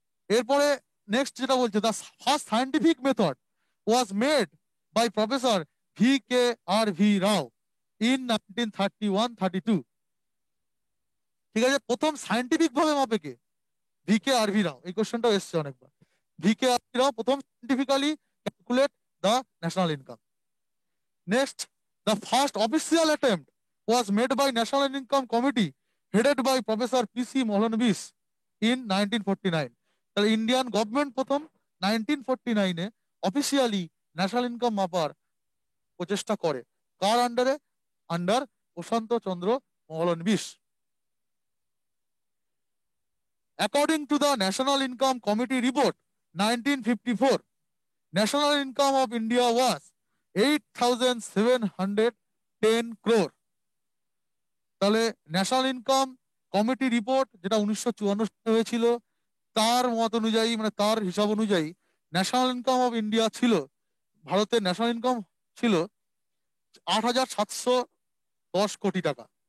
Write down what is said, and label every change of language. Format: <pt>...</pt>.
<bn>এরপরে নেক্সট যেটা বলছে,</bn> <en>The first scientific method was made by professor VKRV Rao in 1931-32।</en> <bn>ঠিক আছে, প্রথম সায়েন্টিফিক ভাবে মাপে কে? VKRV রাও। এই কোশ্চেনটাও এসছে অনেকবার। VKRV রাও প্রথম</bn> <en>Scientifically calculate the national income. Next, the first official attempt was made by National Income Committee headed by Professor PC Mohanbis in 1949।</en> <bn>তাহলে ইন্ডিয়ান গভর্নমেন্ট প্রথম 1949-এ অফিসিয়ালি ন্যাশনাল ইনকাম মাপার প্রচেষ্টা করে। কার আন্ডারে? Under Prashanta Chandra মহলনবিশ।</bn> <en>According to the National Income Committee report 1954, national income of India was 8,710 crore।</en> <bn>তাহলে national income committee report যেটা 1954 সালে হয়েছিল, তার মত অনুযায়ী মানে তার হিসাব অনুযায়ী ন্যাশনাল ইনকাম অফ ইন্ডিয়া ছিল, ভারতের ন্যাশনাল ইনকাম ছিল 8,710 কোটি টাকা।</bn>